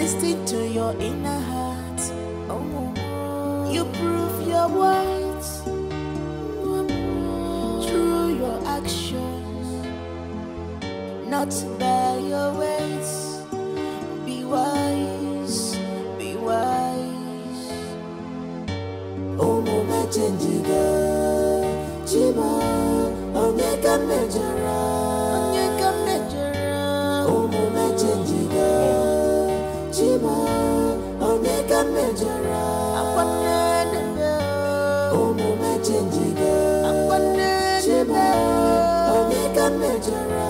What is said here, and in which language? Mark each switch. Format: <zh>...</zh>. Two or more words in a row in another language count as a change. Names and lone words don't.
<en>Listen to your inner heart. Oh, you prove your words through your actions, not by your words. Be wise, be wise.</en> <guz>Oh, Mama, changiga, chiba, omega mejara, omega mejara. Oh, Mama, changiga, chiba, omega mejara. Akwanene, oh, Mama, changiga, akwanene, chiba, omega mejara.</guz>